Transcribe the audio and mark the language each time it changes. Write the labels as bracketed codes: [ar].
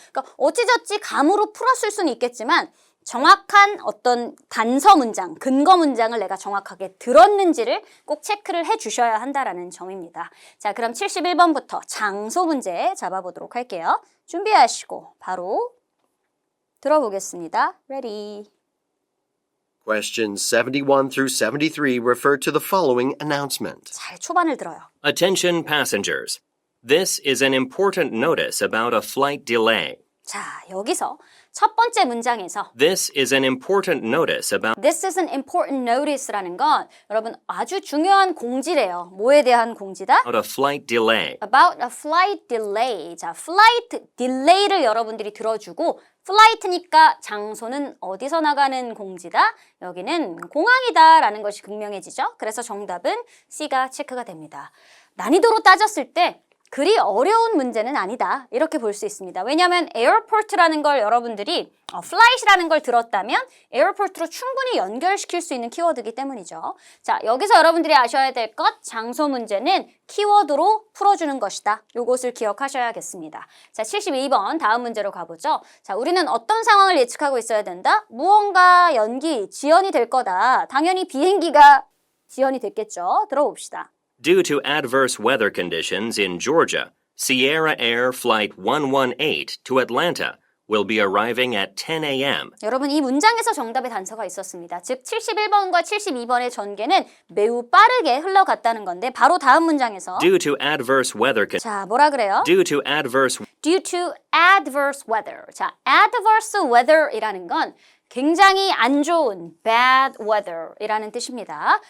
[ko] 그러니까 어찌저찌 감으로 풀었을 수는 있겠지만 정확한 어떤 단서 문장, 근거 문장을 내가 정확하게 들었는지를 꼭 체크를 해주셔야 한다라는 점입니다. 자, 그럼 71번부터 장소 문제 잡아보도록 할게요. 준비하시고 바로 들어보겠습니다. [en] Ready. Questions 71 through 73 refer to the following announcement. [ko] 잘 초반을 들어요. [en] Attention passengers. This is an important notice about a flight delay. [ko] 자, 여기서 첫 번째 문장에서 [en] This is an important notice about This is an important notice [ko] 라는 건 여러분 아주 중요한 공지래요. 뭐에 대한 공지다? [en] a flight delay. About a flight delay. [ko] 자, flight delay를 여러분들이 들어주고 flight니까 장소는 어디서 나가는 공지다? 여기는 공항이다라는 것이 극명해지죠. 그래서 정답은 C가 체크가 됩니다. 난이도로 따졌을 때 그리 어려운 문제는 아니다. 이렇게 볼 수 있습니다. 왜냐하면 airport라는 걸 여러분들이 flight이라는 걸 들었다면 airport로 충분히 연결시킬 수 있는 키워드이기 때문이죠. 자, 여기서 여러분들이 아셔야 될 것, 장소 문제는 키워드로 풀어주는 것이다. 요것을 기억하셔야겠습니다. 자, 72번 다음 문제로 가보죠. 자, 우리는 어떤 상황을 예측하고 있어야 된다? 무언가 연기, 지연이 될 거다. 당연히 비행기가 지연이 됐겠죠. 들어봅시다. [en] Due to adverse weather conditions in Georgia, Sierra Air Flight 118 to Atlanta will be arriving at 10 a.m. [ko] 여러분 이 문장에서 정답의 단서가 있었습니다. 즉 71번과 72번의 전개는 매우 빠르게 흘러갔다는 건데 바로 다음 문장에서 [en] Due to adverse weather [ko] 자, 뭐라 그래요? [en] Due to adverse Due to adverse weather. [ko] 자, adverse weather이라는 건 굉장히 안 좋은 bad weather이라는 뜻입니다.